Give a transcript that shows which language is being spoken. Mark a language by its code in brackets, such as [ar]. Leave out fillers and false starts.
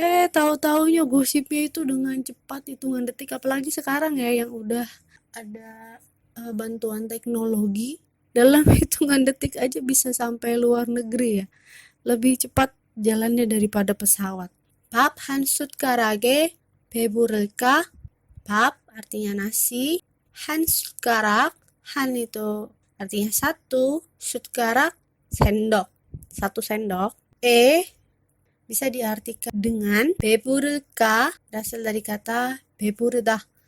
[id] Tahu-taunya gosipnya itu dengan cepat hitungan detik, apalagi sekarang ya yang udah ada bantuan teknologi. Dalam hitungan detik aja bisa sampai luar negeri ya. Lebih cepat jalannya daripada pesawat. [ko] 밥 한 숟가락에 배부를까? [id] 밥 artinya nasi. [ko] 한 숟가락, [id] han itu artinya satu. 숟가락, sendok. Satu sendok. Bisa diartikan dengan 배부를까, berasal dari kata 배부르다.